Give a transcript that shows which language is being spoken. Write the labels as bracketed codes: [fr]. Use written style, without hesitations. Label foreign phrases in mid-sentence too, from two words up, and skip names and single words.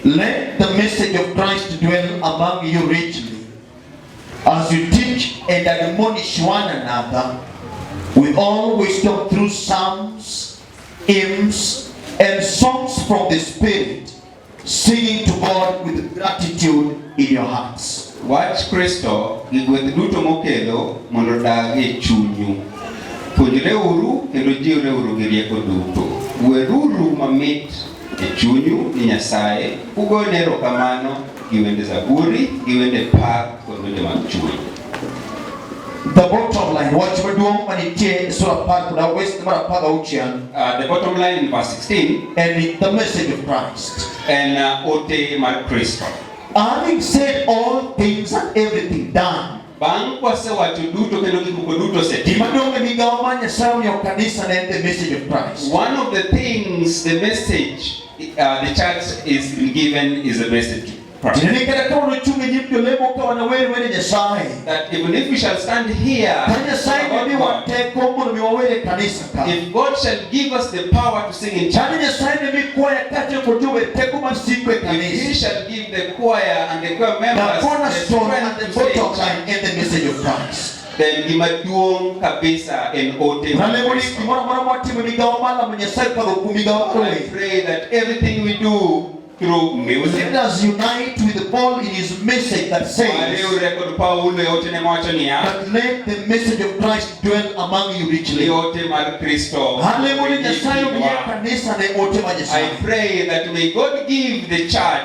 [en] Let the message of Christ dwell among you richly, as you teach and admonish one another with all wisdom through psalms, hymns, and songs from the Spirit, singing to God with gratitude in your hearts. [luo] Watch Kristo igweth duto mokelo mondo dagi chunyu. Puonjre uru kendo jiwre uru gi rieko duto. Weruru mamit e chunyu ni Nyasaye, ugone erokamano gi wende zaburi, gi wende pak kod wende mag chuny. [en] The bottom line, what we're doing when it is so apart from our waste, the bottom line in verse 16, and the message of Christ. [luo] And ote mar Kristo. [en] Having said all things and everything done, [luo] bang kwase wacho duto kendo gik moko duto osetim. [en] The message of Christ. One of the things, the message the church is given is a message. That even if we shall stand here, if God shall give us the power to sing in church, if He shall give the choir and the choir members the strength to sing in the message of Christ, then [luo] gimaduong kabisa en ote. [en] I pray that everything we do through music, let us unite with Paul in his message that says, but let the message of Christ dwell among you richly. I pray that may God give the church,